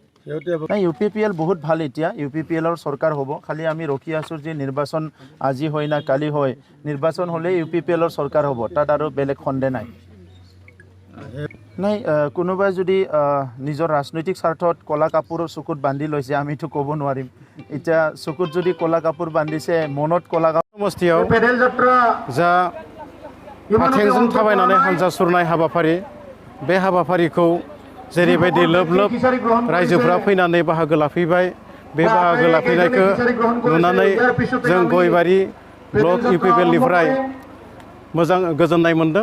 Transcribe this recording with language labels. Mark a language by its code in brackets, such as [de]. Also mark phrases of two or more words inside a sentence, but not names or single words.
[as] UPPL বহুত ভাল, এতিয়া UPPLৰ চৰকাৰ হ'ব, খালি আমি ৰখি আছোঁ যে নিৰ্বাচন আজি হয় না কালি হয়, নিৰ্বাচন হ'লে UPPLৰ চৰকাৰ হ'ব, তাত আৰু বেলেগ সন্দেহ নাই। নাই কোনোবাই যদি নিজৰ ৰাজনৈতিক স্বাৰ্থত ক'লা কাপোৰ চকুত বান্ধি লৈছে আমিতো ক'ব নোৱাৰিম। এতিয়া চকুত যদি ক'লা কাপোৰ বান্ধিছে মনত ক'লা কাপোৰ [brx] সমষ্টিयाव जा आथिंजों थाबायनानै हानजा सुरनाय हाबाफारि बे हाबाफारिखौ जेरैबायदि लोब लोब रायजोफोरा फैनानै बाहागो लाफैबाय, बे बाहागो लाफैनायखौ नुनानै जों गयबारि ब्लक UPPLनिफ्राय मोजां गोजोननाय मोनदों।